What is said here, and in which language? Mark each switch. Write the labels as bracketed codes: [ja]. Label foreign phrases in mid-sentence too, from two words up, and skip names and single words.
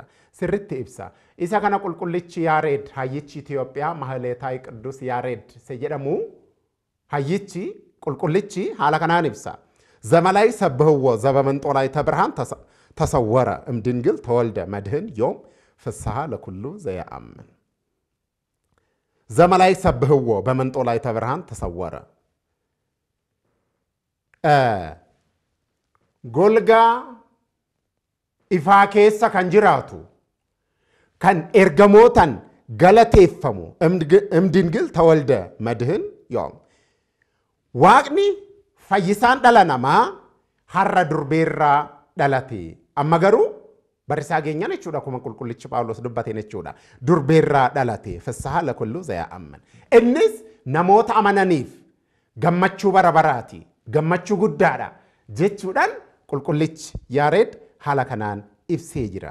[om] Sirritti ibsa. Isa kana qulqullichi Yaareed hayyichi Itoophiyaa Mahaleetaa Qidduus Yaareed jedhamu hayyichi qulqullichi haala kanaan ibsa. [gez] ዘመላይ ሰብህዎ ዘበመንጦላይ ተብርሃን ተሰወረ እምድንግል ተወልደ መድህን ዮም ፍስሐ ለኩሉ ዘየአምን። ዘመላይ ሰብህዎ በመንጦላይ ተብርሃን ተሰወረ [om] ጎልጋ ifaa keessa kan jiraatu kan ergamootan galateeffamu [gez] እምድንግል ተወልደ መድህን ዮም [om] waaqni fayyisaan dhala namaa har'a durbeerraa dhalate amma garuu barrisaa geenyaan jechuudha akkuma qulqullichi Phaawulos dubbateen jechuudha durbeerraa dhalate [gez] ፍስሐ ለኩሉ ዘየአምን [om] innis namoota amananiif gammachuu bara baraati gammachuu guddaadha jechuudhaan qulqullichi Yaareed haala kanaan ibsee jira.